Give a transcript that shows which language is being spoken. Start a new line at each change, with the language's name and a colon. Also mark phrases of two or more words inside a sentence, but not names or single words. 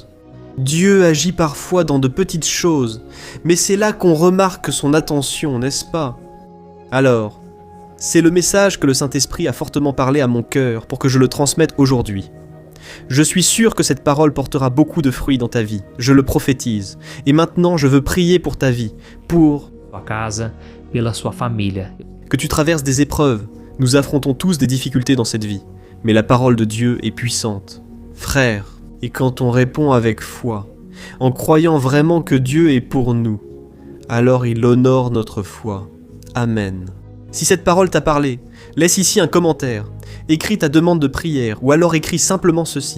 French: Dieu agit parfois dans de petites choses, mais c'est là qu'on remarque son attention, n'est-ce pas? Alors, c'est le message que le Saint-Esprit a fortement parlé à mon cœur pour que je le transmette aujourd'hui. Je suis sûr que cette parole portera beaucoup de fruits dans ta vie, je le prophétise. Et maintenant, je veux prier pour ta vie, pour
Portuguese: sua casa, pela sua família.
French: que tu traverses des épreuves. Nous affrontons tous des difficultés dans cette vie, mais la parole de Dieu est puissante. Frère, et quand on répond avec foi, en croyant vraiment que Dieu est pour nous, alors il honore notre foi. Amen. Si cette parole t'a parlé, laisse ici un commentaire, écris ta demande de prière, ou alors écris simplement ceci.